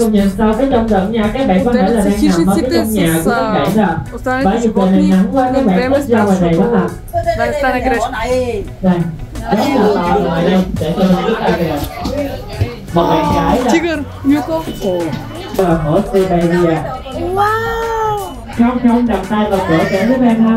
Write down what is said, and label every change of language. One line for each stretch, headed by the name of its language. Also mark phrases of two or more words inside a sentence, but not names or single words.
Bulgarian: отделят се хищниците с останалите животни, да им дадем места, защото да не стане грешно. Тигър, Мюко.
Vietnamese: Không đập tay vào cửa kể với em ha.